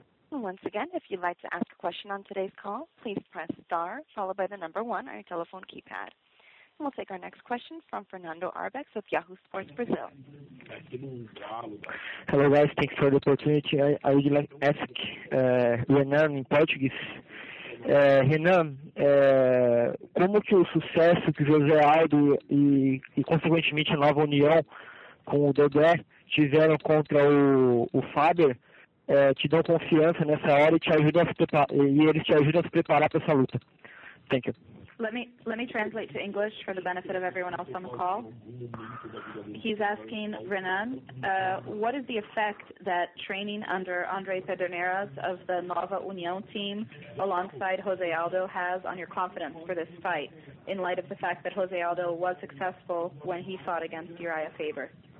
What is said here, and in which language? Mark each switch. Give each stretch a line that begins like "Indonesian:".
English: Once again, if you'd like to ask a question on today's call, please press star followed by the number 1 on your telephone keypad. And we'll take our next question from Fernando Arbex with Yahoo Sports Brazil. Hello guys, thanks for the opportunity. I would like to ask Renan in Portuguese.
Portuguese: Renan, como que o sucesso que José Aldo e consequentemente a nova união com o Dedé tiveram contra o Faber te dão confiança nessa hora e te ajudam eles te ajudam a se preparar para essa luta?
English: Thank you. Let me translate to English for the benefit of everyone else on the call. He's asking Renan, what is the effect that training under Andre Pederneiras of the Nova União team alongside Jose Aldo has on your confidence for this fight, in light of the fact that Jose Aldo was successful when he fought against Uriah Faber?